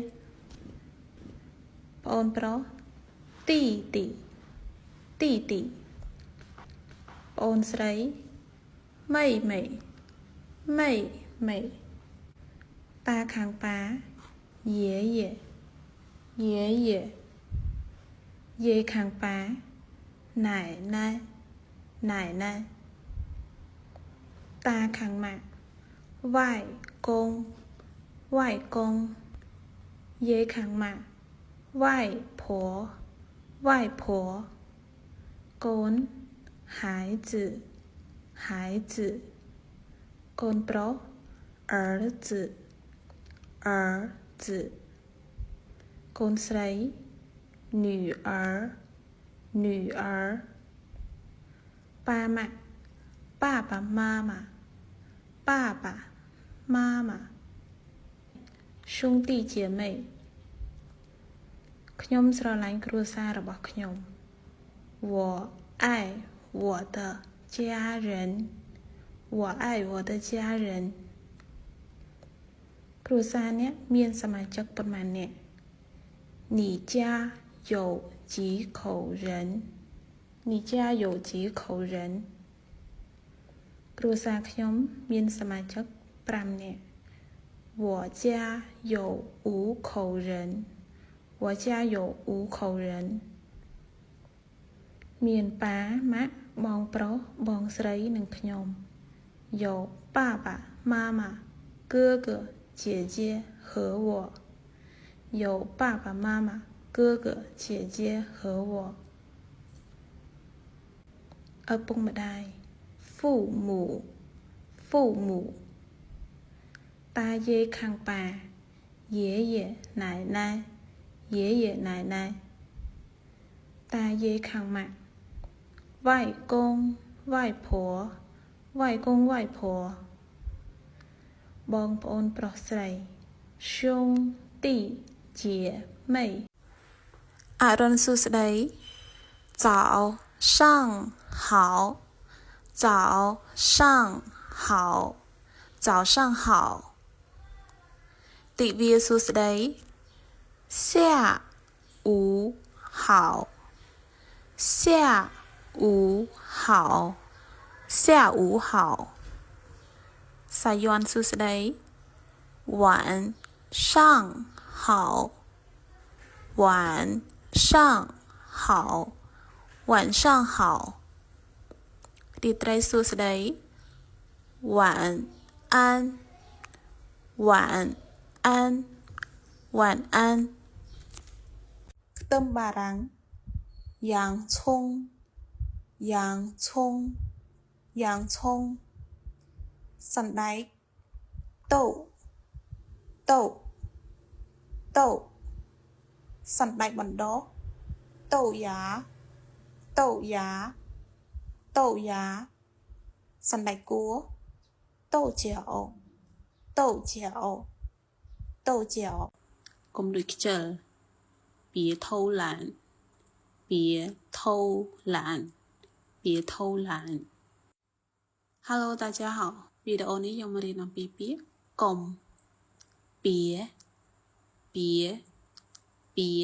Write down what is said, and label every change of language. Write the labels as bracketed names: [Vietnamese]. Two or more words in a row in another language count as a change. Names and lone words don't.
[Khmer] ប្អូនប្រុស [Chinese] 弟弟弟弟 [Khmer] ប្អូនស្រី [Chinese] 妹妹妹妹 [Khmer] តាខាងប៉ា [Chinese] 爷爷爷爷 [Khmer] យាយខាងប៉ា [Chinese] 奶奶奶奶 [Khmer] តាខាងម៉ាក់ [Chinese] 外公外公 [Khmer] យាយខាងម៉ាក់ [Chinese] 外婆外婆 [Khmer] កូន [Chinese] 孩子孩子 [Khmer] កូនប្រុស [Chinese] 儿子儿子 [Khmer] កូនស្រី [Chinese] 女儿女儿 [Khmer] ប៉ាម៉ាក់ [Chinese] 爸爸妈妈爸爸妈妈兄弟姐妹 [Khmer] ខ្ញុំស្រឡាញ់គ្រួសាររបស់ខ្ញុំ [Chinese] 我爱我的家人我爱我的家人 [Khmer] គ្រួសារអ្នកមានសមាជិកប៉ុន្មានអ្នក [Chinese] 你家有几口人你家有几口人 [Khmer] គ្រួសារខ្ញុំមានសមាជិក5នាក់ [Chinese] 我家有5口人我家有5口人 [Khmer] មានប៉ាម៉ាក់បងប្រុសបងស្រីនិងខ្ញុំ [Chinese] 有爸爸妈妈哥哥姐姐和我有爸爸妈妈哥哥姐姐和我 [Khmer] ឪពុកម្ដាយ [Chinese] 父母父母 [Khmer] តាយាយខាងប៉ា [Chinese] 爷爷奶奶爷爷奶奶 [Khmer] តាយាយខាងម៉ាក់ [Chinese] 外公外婆外公外婆 [Khmer] បងប្អូនប្រុសស្រី [Chinese] 兄弟姐妹 [Khmer] អរុនសុស្ដី [Chinese] 早上好早上好早上好 [Khmer] ទិវាសួស្ដី [Chinese] 下午好下午好下午好 [Khmer] សាយ័ន្តសួស្ដី [Chinese] 晚上好晚上好晚上好 [Khmer] រាត្រីសួស្ដី [Chinese] 晚安晚安晚安 [Khmer] ខ្ទឹមបារាំង [Chinese] 洋葱洋葱洋葱សណ្ដែក豆豆豆 [Khmer] សណ្ដែកបណ្ដុះ [Chinese] 豆芽豆芽豆芽 [Khmer] សណ្ដែក [Chinese] គួរ豆角豆角豆角 [Khmer] កុំលួចខ្ជិល [Chinese] 别偷懒别偷懒别偷懒 Hello 大家好 [Khmer] វីដេអូនេះខ្ញុំរៀនអំពីពាក្យកុំ [Chinese] 别别别